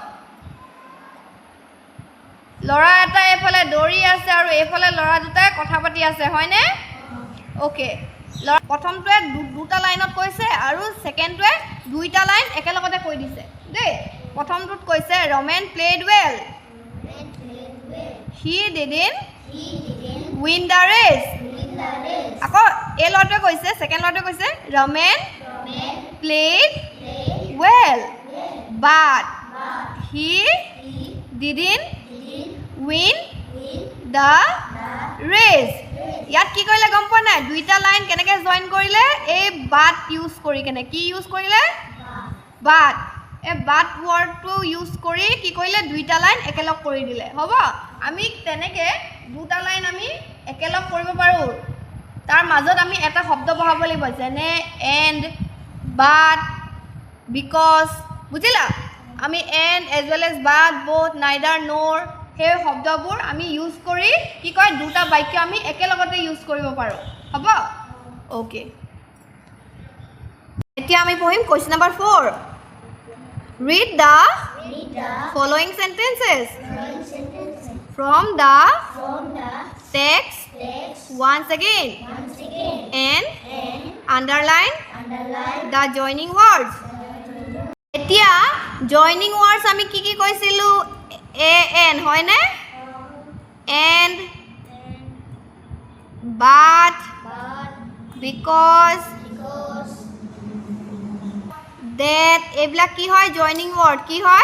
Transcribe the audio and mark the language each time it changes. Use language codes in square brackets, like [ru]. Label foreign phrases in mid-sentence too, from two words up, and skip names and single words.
[as] ল'ৰা এটা এইফালে দৌৰি আছে আৰু এইফালে ল'ৰা দুটাই কথা পাতি আছে, হয়নে? অ'কে, প্ৰথমটোৱে দুটা লাইনত কৈছে আৰু ছেকেণ্ডটোৱে দুইটা লাইন একেলগতে কৈ দিছে দেই। প্ৰথমটোত কৈছে [en] Raman played well, he didn't win the race. [as] আকৌ এই ল'ৰাটোৱে কৈছে, [en] ছেকেণ্ড ল'ৰাটোৱে কৈছে Raman played well but he didn't win the race. [as] ইয়াত কি কৰিলে গম পোৱা নাই? দুইটা লাইন কেনেকৈ জইন কৰিলে? এই [en] but use [as] কৰি কেনে। কি ইউজ কৰিলে? বাট। এই বাট ৱৰ্ডটো ইউজ কৰি কি কৰিলে? দুইটা লাইন একেলগ কৰি দিলে। হ'ব, আমি তেনেকৈ দুটা লাইন আমি একেলগ কৰিব পাৰোঁ। তাৰ মাজত আমি এটা শব্দ বহাব লাগিব, যেনে [en] and, but, because. [as] বুজিলা? আমি [en] and as well as but, both, neither, nor [as] সেই শব্দবোৰ আমি ইউজ কৰি কি কয় দুটা বাক্য আমি একেলগতে ইউজ কৰিব পাৰোঁ। হ'ব? অ'কে, এতিয়া আমি পঢ়িম [en] question number [as] 4। [en] read the following sentences from the text once again and underline the joining words. [as] এতিয়া [en] joining words [as] আমি কি কি কৈছিলোঁ? এন, হয়নে? [en] and, but, because, that, [as] এইবিলাক কি হয়? [en] joining word. [as] কি হয়?